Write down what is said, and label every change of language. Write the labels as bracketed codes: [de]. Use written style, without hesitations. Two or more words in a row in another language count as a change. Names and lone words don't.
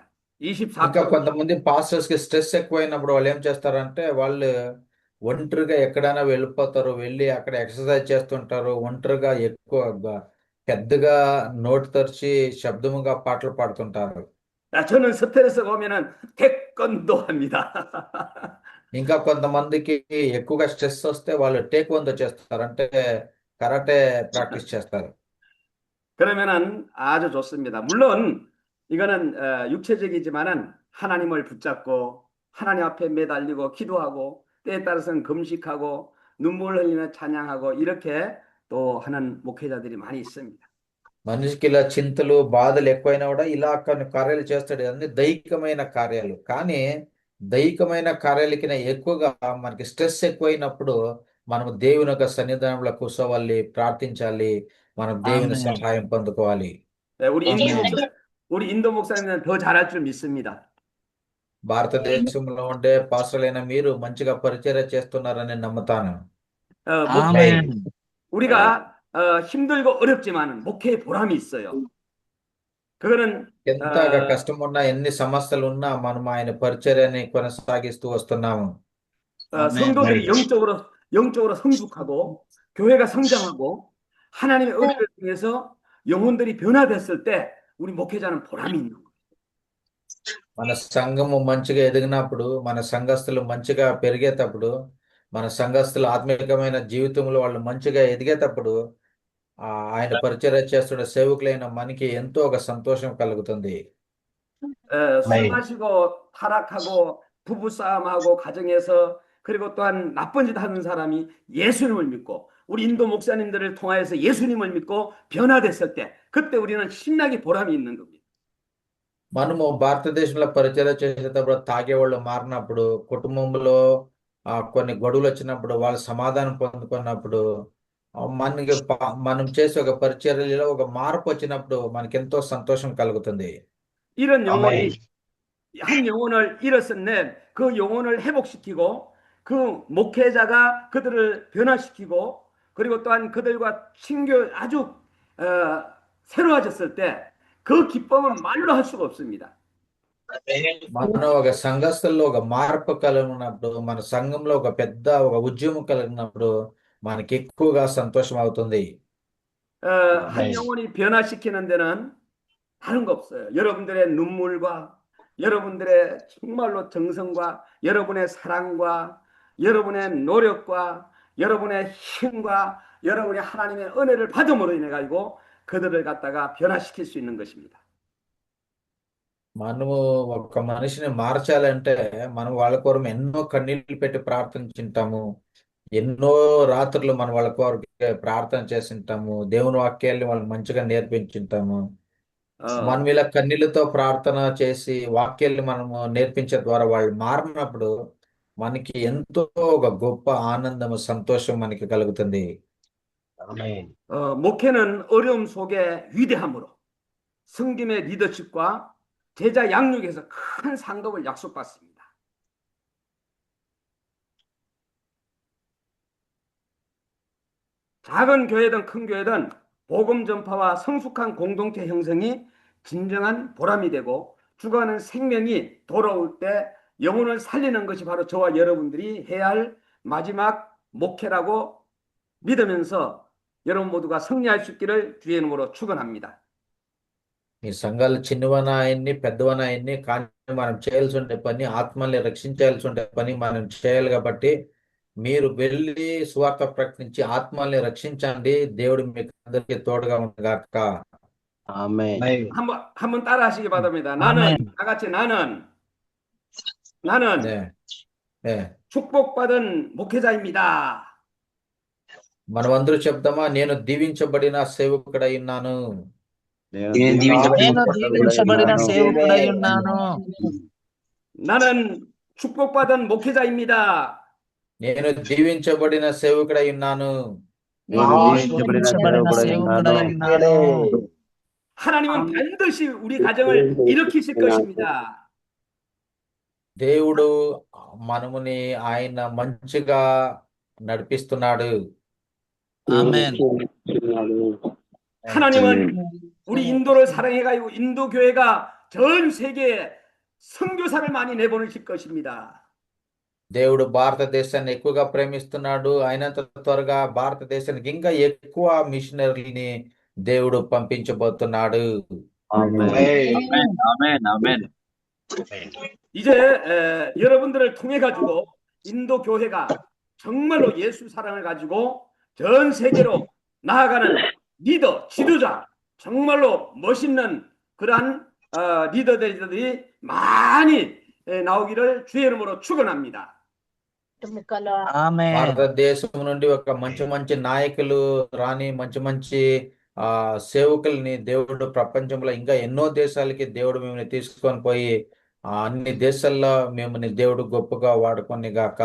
[te] ఇంకా 24%. కొంతమంది పాస్టర్స్ కి స్ట్రెస్ ఎక్కువైనప్పుడు వాళ్ళు ఏం చేస్తారంటే వాళ్ళు ఒంటరిగా ఎక్కడైనా వెళ్ళిపోతారు, వెళ్ళి అక్కడ ఎక్సర్సైజ్ చేస్తుంటారు, ఒంటరిగా ఎక్కువ పెద్దగా నోటు తెరిచి శబ్దముగా పాటలు పాడుతుంటారు. [ko] 저는 스트레스가 오면은 태권도 합니다. [te] ఇంకా కొంతమందికి ఎక్కువగా స్ట్రెస్ వస్తే వాళ్ళు టేక్వోందో చేస్తారు, అంటే [en] karate practice [te] చేస్తారు. [ko] 그러면은 아주 좋습니다. 물론 이거는 육체적이지만은 하나님을 붙잡고 하나님 앞에 매달리고 기도하고 때에 따라서는 금식하고 눈물 흘리며 찬양하고 이렇게 또 하는 목회자들이 많이 있습니다. [te] మనిషికి ఇలా చింతలు బాధలు ఎక్కువైనా కూడా ఇలా కొన్ని కార్యాలు చేస్తాడు. అన్ని దైహికమైన కార్యాలు. కానీ దైహికమైన కార్యాలకి ఎక్కువగా మనకి స్ట్రెస్ ఎక్కువైనప్పుడు మనం దేవుని యొక్క సన్నిధానంలో కూర్చోవాలి, ప్రార్థించాలి, మనం దేవుని ఆమేన్. సహాయం పొందుకోవాలి. [ko] 우리 인도 목사님은 더 잘할 줄 믿습니다. [te] భారతదేశంలో ఉండే పాస్టర్లైన మీరు మంచిగా పరిచర్య చేస్తున్నారని నమ్ముతాను. [ko] 아멘. 우리가 힘들고 어렵지만은 목회에 보람이 있어요. 그거는 [te] ఎంతగా కష్టం ఉన్నా, ఎన్ని సమస్యలు ఉన్నా మనం ఆయన పరిచర్యని కొనసాగిస్తూ వస్తున్నాము. [ko] 성도들이 영적으로 성숙하고 교회가 성장하고 하나님의 은혜를 통해서 영혼들이 변화됐을 때 우리 목회자는 보람이 있는 거예요. [te] మన సంఘము మంచిగా ఎదిగినప్పుడు, మన సంఘస్థులు మంచిగా పెరిగేటప్పుడు, మన సంఘస్థుల ఆత్మీయమైన జీవితంలో వాళ్ళు మంచిగా ఎదిగేటప్పుడు, ఆయన పరిచర్య చేస్తున్న సేవకులైన మనకి ఎంతో ఒక సంతోషం కలుగుతుంది. [ko] 술 마시고 타락하고 부부싸움하고 가정에서 그리고 또한 나쁜 짓 하는 사람이 예수님을 믿고 우리 인도 목사님들을 통하여서 예수님을 믿고 변화됐을 때 그때 우리는 신나게 보람이 있는 겁니다. [te] మనము భారతదేశంలో పరిచర్య చేసేటప్పుడు తాగేవాళ్ళు మారినప్పుడు, కుటుంబంలో కొన్ని గొడవలు వచ్చినప్పుడు, వాళ్ళు సమాధానం పొందుకున్నప్పుడు, మనకి మనం చేసే ఒక పరిచర్యలో ఒక మార్పు వచ్చినప్పుడు మనకెంతో సంతోషం కలుగుతుంది. [ko] 이런 영혼이 한 영혼을 잃었었네. 그 영혼을 회복시키고 그 목회자가 그들을 변화시키고 그리고 또한 그들과 친교 아주 새로워졌을 때 그 기쁨은 말로 할 수가 없습니다. [te] మనం ఒక సంఘస్థుల్లో ఒక మార్పు కలిగినప్పుడు, మన సంఘంలో ఒక పెద్ద ఒక ఉద్యమం కలిగినప్పుడు మనకి ఎక్కువగా సంతోషం అవుతుంది. [ko] 한 영혼이 변화시키는 데는 다른 거 없어요. 여러분들의 눈물과 여러분들의 정말로 정성과 여러분의 사랑과 여러분의 노력과 여러분의 힘과 여러분이 하나님의 은혜를 받음으로 인해 가지고 그들을 갖다가 변화시킬 수 있는 것입니다. [te] మనము ఒక మనిషిని మార్చాలంటే మనం వాళ్ళ కొరకు ఎన్నో కన్నీళ్లు పెట్టి ప్రార్థించుంటాము. ఎన్నో రాత్రులు మనం వాళ్ళ కొరకు ప్రార్థన చేసింటాము. దేవుని వాక్యాన్ని వాళ్ళకి మంచిగా నేర్పించుంటాము. మనం ఇలా కన్నీళ్లతో ప్రార్థన చేసి వాక్యాన్ని మనము నేర్పించే ద్వారా వాళ్ళు మారినప్పుడు మనకి ఎంతో ఒక గొప్ప ఆనందము, సంతోషం మనకి కలుగుతుంది. [ko] 목회는 어려움 속에 위대함으로 성김의 리더십과 제자 양육에서 큰 상급을 약속받습니다. 작은 교회든 큰 교회든 복음 전파와 성숙한 공동체 형성이 진정한 보람이 되고 죽어가는 생명이 돌아올 때 영혼을 살리는 것이 바로 저와 여러분들이 해야 할 마지막 목회라고 믿으면서 여러분 모두가 승리할 수 있기를 주의 이름으로 축원합니다. [te] ఈ సంఘాలు చిన్నవనాయన్ని పెద్దవనాయన్ని, కానీ మనం చేయాల్సి ఉండే పని, ఆత్మల్ని రక్షించాల్సి ఉండే పని మనం చేయాలి. కాబట్టి మీరు వెళ్ళి సువార్త ప్రకటించి ఆత్మల్ని రక్షించండి. దేవుడు మీకు అందరికీ తోడుగా ఉండగాక. ఆమేన్. [ko] 한번 따라 하시기 바랍니다. 나는 다 같이 나는 네. 축복받은 목회자입니다. [te] మనమందరూ చెప్దామా? నేను దీవించబడిన సేవకుడై ఉన్నాను. నేను నేను దీవించబడిన సేవకుడై ఉన్నాను. [ko] 나는 축복받은 목회자입니다. [te] నేను దీవించబడిన సేవకుడై ఉన్నాను. నేను దీవించబడిన సేవకుడై ఉన్నాను. [ko] 하나님은 반드시 우리 가정을 일으키실 것입니다. [te] దేవుడు మనముని ఆయన మంచిగా నడిపిస్తున్నాడు. ఆమేన్. [ko] 하나님은 우리 인도를 사랑해가지고 인도 교회가 전 세계에 선교사를 많이 내보내실 것입니다. [te] దేవుడు భారతదేశాన్ని ఎక్కువగా ప్రేమిస్తున్నాడు. అయినంత త్వరగా భారతదేశానికి ఇంకా ఎక్కువ మిషనరీని దేవుడు పంపించబోతున్నాడు. [ko] 이제 여러분들을 통해 가지고 인도 교회가 정말로 예수 사랑을 가지고 전 세계로 나아가는 리더, 지도자, 정말로 멋있는 그러한 리더들이 많이 나오기를 주의 이름으로 축원합니다. [te] ఆమేన్. భారతదేశం నుండి ఒక మంచి మంచి నాయకులు రాని, మంచి మంచి సేవకుల్ని దేవుడు ప్రపంచంలో ఇంకా ఎన్నో దేశాలకి దేవుడు మిమ్మల్ని తీసుకొని పోయి అన్ని దేశాల్లో మిమ్మల్ని దేవుడు గొప్పగా వాడుకొని గాక.